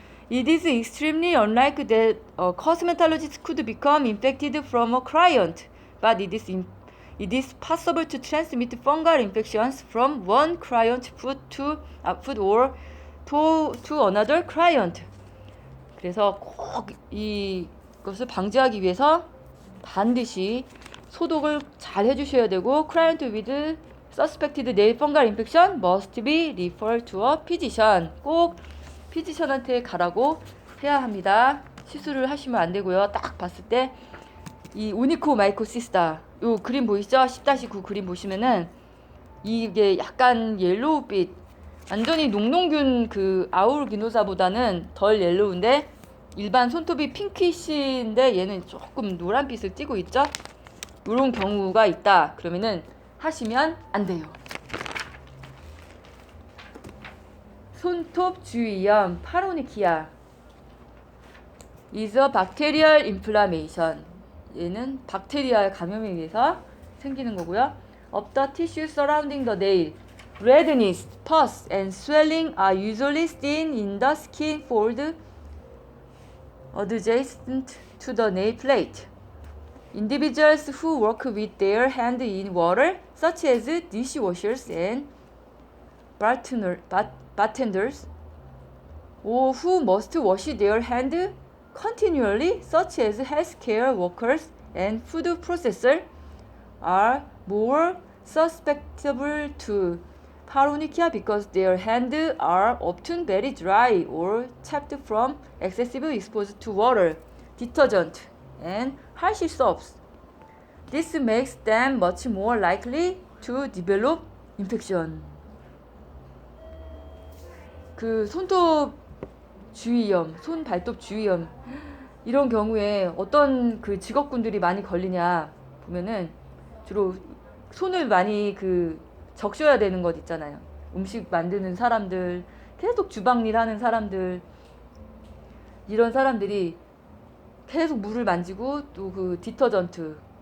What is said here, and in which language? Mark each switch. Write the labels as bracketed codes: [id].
[en] It is extremely unlikely that a cosmetologist could become infected from a client, but it is possible to transmit fungal infections from one client foot or to another client. [ko] 그래서 꼭 이것을 방지하기 위해서 반드시 소독을 잘 해주셔야 되고 [en] client with suspected nail fungal infection must be referred to a physician. [ko] 꼭 피지션한테 가라고 해야 합니다. 시술을 하시면 안 되고요. 딱 봤을 때 이 오니코마이코시스타 요 그림 보이시죠? 10-9 그림 보시면은 이게 약간 옐로우빛 완전히 녹농균 그 아우르기노사보다는 덜 옐로우인데 일반 손톱이 핑키시인데 얘는 조금 노란빛을 띠고 있죠? 이런 경우가 있다. 그러면은 하시면 안 돼요. [en] 손톱 주위염 파로니키아 is a bacterial inflammation. [ko] 얘는 박테리아 감염에 의해서 생기는 거고요. [en] Of the tissue surrounding the nail, redness, pus, and swelling are usually seen in the skin fold adjacent to the nail plate. Individuals who work with their hand in water, such as dishwashers and bartenders, or who must wash their hand continually, such as healthcare workers and food processors, are more susceptible to paronychia because their hands are often very dry or chapped from excessive exposure to water, detergent, and harsh soaps. This makes them much more likely to develop infection. [ko] 그 손톱 주위염, 손 발톱 주위염 이런 경우에 어떤 그 직업군들이 많이 걸리냐 보면은 주로 손을 많이 적셔야 되는 것 있잖아요. 음식 만드는 사람들, 계속 주방일 하는 사람들, 이런 사람들이 계속 물을 만지고 또 그 디터전트,